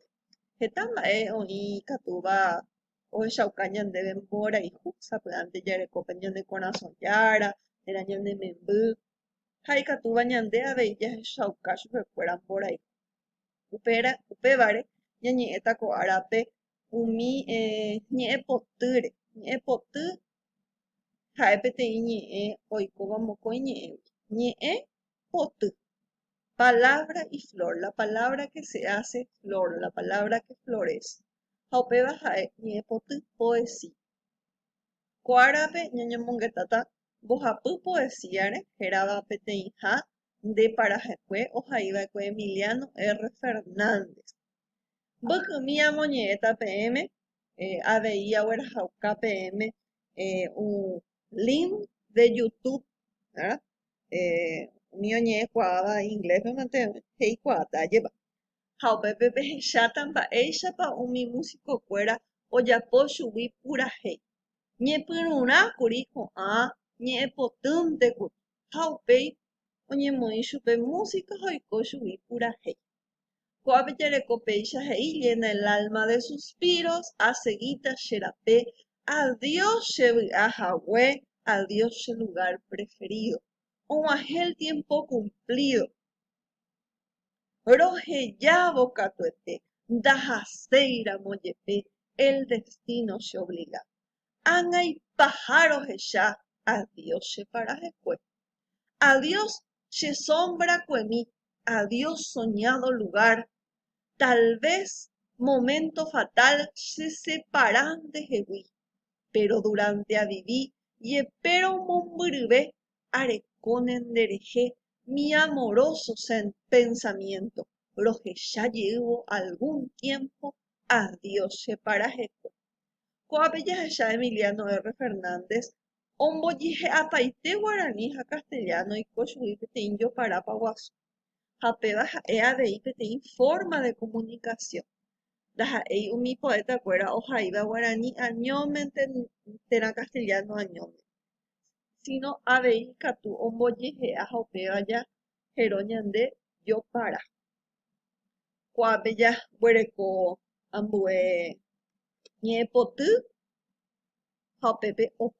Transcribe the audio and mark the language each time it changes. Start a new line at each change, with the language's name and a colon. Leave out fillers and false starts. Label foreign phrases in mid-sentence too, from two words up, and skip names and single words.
Guarani: Heta mba'e oĩ katúva ohechauka ñandéve mborayhu sapy'ánte jarekópe ñane korasõ jára, térã ñane memby ha ikatúva ñande avei jahechauka chupekuéra mborayhu. Upévare ñañe'ẽta ko árape umi ñe'ẽpotýre. Ñe'ẽpoty ha'e peteĩ ñe'ẽ oikóva mokõi ñe'ẽgui. Ñe'ẽpoty.
Spanish: Palabra y flor. La palabra que se hace flor. La palabra que florece.
Guarani: Ha upéva ha'e ñe'ẽpoty poesía. Ko árape ñañomongetáta mbohapy poesíare hérava peteĩ ha ndeparahekue ohaíva'ekue Emiliano R. Fernández. Mbykymi amoñe'ẽta peẽme avei aguerahauka peẽme
Spanish: un link de YouTube, ¿verdad?
Guarani: Umi oñe'ẽkuaáva ingléspe heikuaátajépa. Ha upépe pehecháta mba'éichapa umi músicokuéra ojapo chugui purahéi. Ñepyrũrãkuri ko'ã ñe'ẽpotýntekuri ha upéi oñemoĩ chupe música ha oiko chugui purahéi. Ko'ápe jareko péicha he'i
Spanish: llena el alma de suspiros, hace
Guarani: che rapé,
Spanish: adiós chevy'ahague, adiós che lugar preferido. Og̃uahẽ el tiempo cumplido.
Guarani: Rohejávo katuete, ndahaséiramo jepe,
Spanish: el destino che obliga.
Guarani: Ág̃aipaha rohecha, adiós che parahekue.
Spanish: Adiós che sombra kuemi, adiós soñado lugar. Tal vez momento fatal se separan de jegui, pero durante a viví
Guarani: jepérõ mombyryve arekóne nderehe
Spanish: mi amoroso pensamiento.
Guarani: Rohecha jeývo
Spanish: algún tiempo,
Guarani: adiós che parahekue. Ko'ápe jahecha Emiliano R. Fernández ombojihe'apaite guarani ha castellano oiko chugui peteĩ joparápa guasu. Ha péva ha'e avei peteĩ
Spanish: forma de comunicación.
Guarani: Ndaha'éi umi poetakuéra ohaíva guarani añómente térã castellano añóme. Sino avei katu ombojehe'a ha upéva jahero ñande jopara. Ko'ápe jaguereko ambue ñe'ẽpoty ha upépe opa.